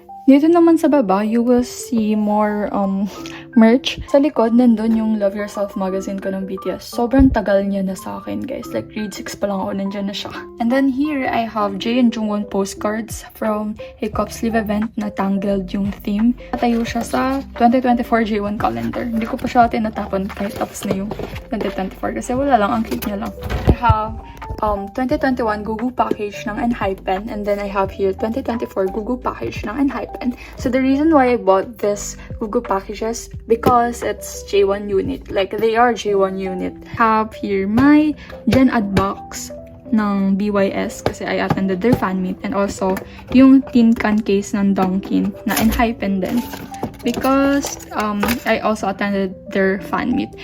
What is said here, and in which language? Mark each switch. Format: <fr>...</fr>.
<tl>Dito naman sa baba,</tl> <en>you will see more merch.</en> <tl>Sa likod, nandun yung Love Yourself magazine ko ng BTS. Sobrang tagal niya na sa akin, guys. Like, grade 6 pa lang ako, nandyan na siya.</tl> <en>And then here, I have Jae and Jungwon postcards from a cup sleeve event na Tangled yung theme.</en> <tl>Natayo siya sa 2024 J1 calendar. Hindi ko pa siya tinatapon kahit tapos na yung 2024 kasi wala lang, ang cute niya lang.</tl> <en>I have 2021 Gugu package ng ENHYPEN, and then I have here 2024 Gugu package ng ENHYPEN. So the reason why I bought this Gugu packages because it's J1 unit, like they are J1 unit. I have here my Gen Ad box ng BYS kasi I attended their fan meet, and also yung tin can case ng Dunkin na ENHYPEN din because I also attended their fan meet.</en>